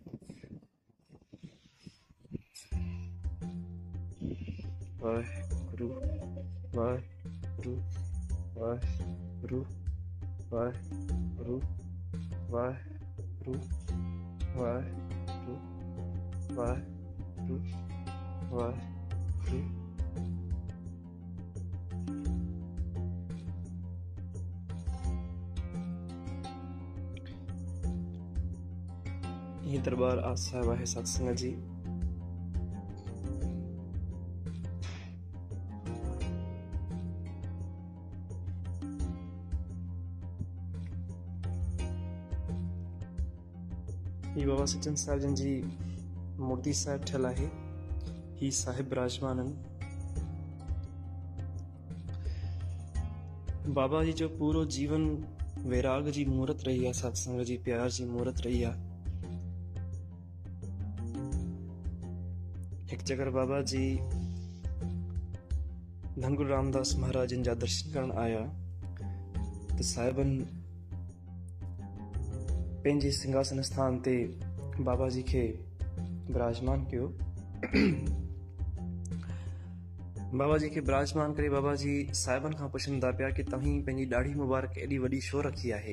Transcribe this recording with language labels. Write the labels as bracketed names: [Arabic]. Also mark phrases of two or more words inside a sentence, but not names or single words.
[Sindhi] वाहेगुरु वाहेगुरु वाहेगुरु वाहेगुरु वाहेगुरु वाहेगुरु वाहेगुरु वाहेगुरु। ये दरबार साहिब आहे सत्संग जी। ही बाबा श्रीचंद साहिब जन जी मूर्ति साहिब ठहियल आहे। ही साहिब विराजमान आहिनि। बाबा जी जो पूरो जीवन वैराग जी मूर्त रही आहे, सत्संग जी प्यार जी मूर्त रही आहे। हिकु जगह बाबा जी धन गुरु रामदास महाराजन जा दर्शन करण आया त साहिबनि पंहिंजे सिंहासन स्थान ते बाबा जी खे विराजमान कयो। बाबा जी खे विराजमान करे बाबा जी साहिबनि खां पुछनि था पिया कि तव्हीं पंहिंजी ॾाढ़ी मुबारक एॾी वॾी छो रखी आहे?